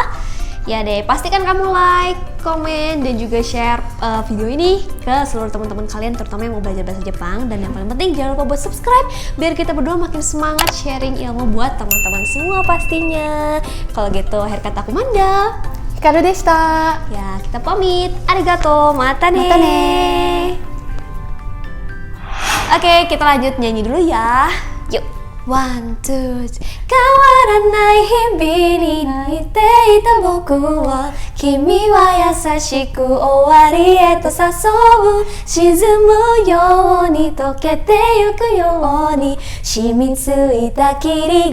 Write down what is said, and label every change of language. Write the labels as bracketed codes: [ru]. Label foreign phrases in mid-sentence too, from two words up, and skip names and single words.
[id] Ya deh, pastikan kamu like, komen, dan juga share video ini ke seluruh teman-teman kalian, terutama yang mau belajar bahasa Jepang. Dan yang paling penting jangan lupa buat subscribe biar kita berdua makin semangat sharing ilmu buat teman-teman semua pastinya. Kalau gitu, akhir kata aku Manda. [ja] Hikaru deshita. Ya, kita pamit. ありがとう、またね. [id] Oke, kita lanjut nyanyi dulu ya. Yuk. [ja] 1, 2, 3 変わらない日々に泣いていた僕を君は優しく終わりへと誘う沈むように溶けてゆくように染みついた霧